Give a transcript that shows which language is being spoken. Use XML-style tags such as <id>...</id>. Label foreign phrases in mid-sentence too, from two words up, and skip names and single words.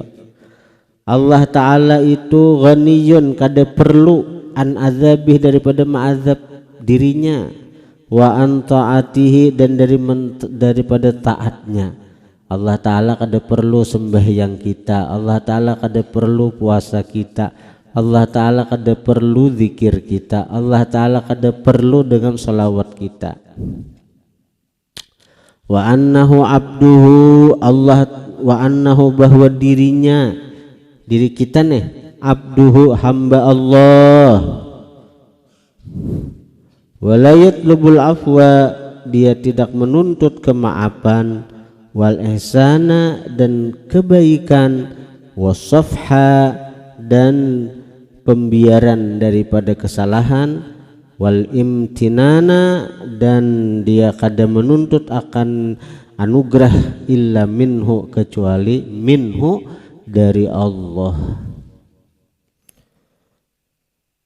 <bjn>Allah ta'ala itu ghaniyun, kada perlu,</bjn> <ar>عن عذابه,</ar> <bjn>daripada ma'azab dirinya,</bjn> <ar>وعن طاعته,</ar> <bjn>dan daripada taatnya. Allah ta'ala kada perlu sembahyang kita, Allah ta'ala kada perlu puasa kita, Allah ta'ala kada perlu zikir kita, Allah ta'ala kada perlu dengan salawat kita.</bjn> <ar>وأنه عبده الله وأنه,</ar> <bjn>bahwa dirinya, diri kita nih, abduhu, hamba Allah,</bjn> <ar>ولا يطلب العفو,</ar> <bjn>dia tidak menuntut kemaafan,</bjn> <ar>والإحسان,</ar> <bjn>dan kebaikan, wasafha, dan pembiaran daripada kesalahan,</bjn> <ar>والامتنان,</ar> <bjn>dan dia kada menuntut akan anugerah,</bjn> <ar>إلا منه,</ar> <bjn>kecuali minhu, dari Allah.</bjn>